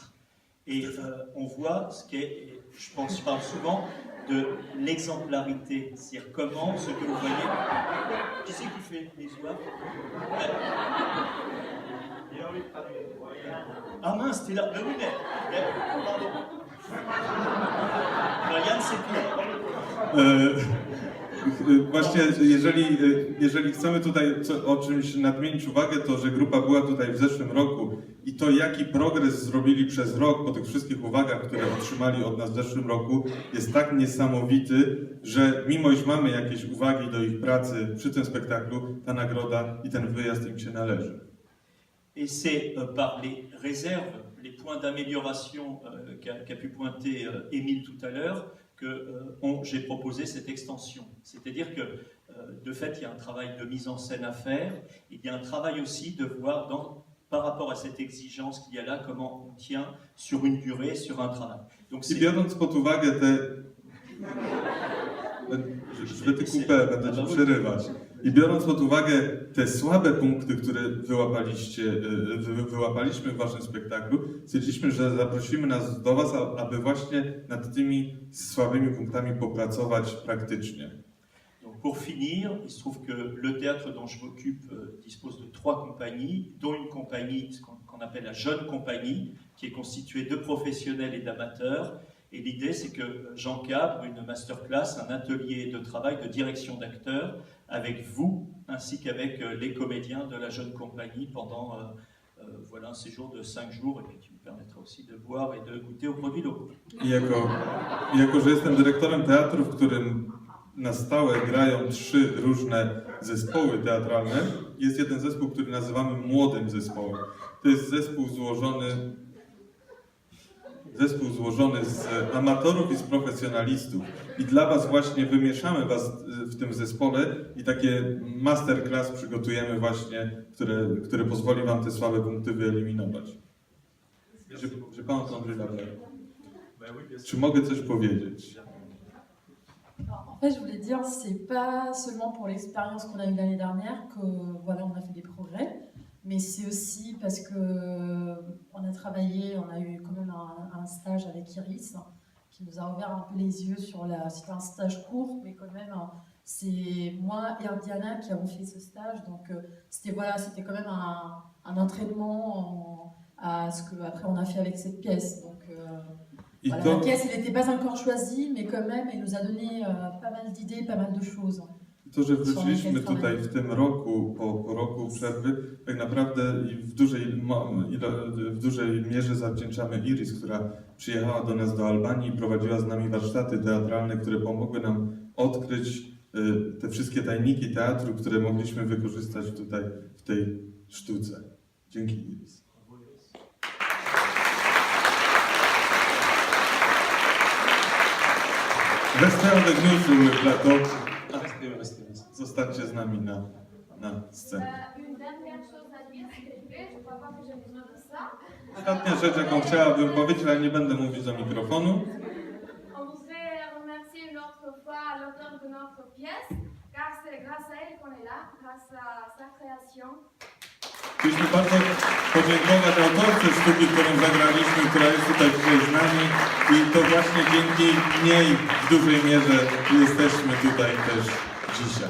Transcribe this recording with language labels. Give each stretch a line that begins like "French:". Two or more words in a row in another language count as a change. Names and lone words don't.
French: Et on voit ce qu'est, je pense, je parle souvent de l'exemplarité, c'est-à-dire comment ce que vous voyez. Qui c'est qui fait les oies? Ah mince, t'es là. Oui, mais pardon. Ryan, c'est tout.
Polish: Właśnie, jeżeli chcemy tutaj o czymś nadmienić uwagę, to że grupa była tutaj w zeszłym roku i to jaki progres zrobili przez rok po tych wszystkich uwagach, które otrzymali od nas w zeszłym roku, jest tak niesamowity, że mimo iż mamy jakieś uwagi do ich pracy przy tym spektaklu, ta nagroda i ten wyjazd im się należy.
French: Et c'est par les réserves, les points d'amélioration qu'a pu pointer Émile tout à l'heure, que j'ai proposé cette extension. C'est-à-dire que, de fait, il y a un travail de mise en scène à faire. Il y a un travail aussi de voir, par rapport à cette exigence qu'il y a là, comment on tient sur une durée, sur un travail. Donc,
Polish: I biorąc pod uwagę te...
French: Je te coupé,
Polish: będę ci przerywać. I biorąc pod uwagę te słabe punkty, które wyłapaliśmy w waszym spektaklu, stwierdziliśmy, że zaprosimy nas do was, aby właśnie nad tymi słabymi punktami popracować praktycznie.
French: Donc pour finir, il se trouve que le théâtre dont je m'occupe dispose de 3 compagnies, dont une compagnie qu'on appelle la jeune compagnie, qui est constituée de professionnels et d'amateurs. Et l'idée, c'est que j'encadre une masterclass, un atelier de travail de direction d'acteurs avec vous, ainsi qu'avec les comédiens de la jeune compagnie pendant voilà, un séjour de 5 jours, et puis qui me permettra aussi de boire et de goûter aux produits locaux.
Polish: I jako że jestem dyrektorem teatru, w którym na stałe grają 3 różne zespoły teatralne, jest jeden zespół, który nazywamy młodym zespołem. To jest zespół złożony z amatorów i z profesjonalistów. I dla was właśnie wymieszamy was w tym zespole i takie masterclass przygotujemy właśnie, które pozwoli wam te słabe punkty wyeliminować. Czy pan Andrzej Labler? Czy mogę coś powiedzieć?
French: En fait, je voulais dire, c'est pas seulement pour l'expérience qu'on a eue l'année dernière que voilà, on a fait des progrès, mais c'est aussi parce que on a travaillé, on a eu quand même un stage avec Iris qui nous a ouvert un peu les yeux sur la. C'était un stage court, mais quand même, c'est moi et Diana qui avons fait ce stage, donc c'était voilà, c'était quand même un entraînement à ce que après on a fait avec cette pièce, donc. Voilà, la pièce, elle n'était pas encore choisie, mais quand même, elle nous a donné pas mal d'idées, pas mal de choses.
Polish: To, że wróciliśmy tutaj w tym roku, po roku przerwy, tak naprawdę w dużej mierze zawdzięczamy Iris, która przyjechała do nas do Albanii i prowadziła z nami warsztaty teatralne, które pomogły nam odkryć te wszystkie tajniki teatru, które mogliśmy wykorzystać tutaj w tej sztuce. Dzięki Iris.
French: Restez avec nous sur le plateau.
Polish: Zostańcie z nami na scenie. Ostatnia rzecz, jaką chciałabym powiedzieć, ale nie będę mówić do mikrofonu. Chcieliśmy bardzo podziękować autorce sztuki, którą zagraliśmy, która jest tutaj dzisiaj z nami i to właśnie dzięki niej w dużej mierze jesteśmy tutaj też dzisiaj.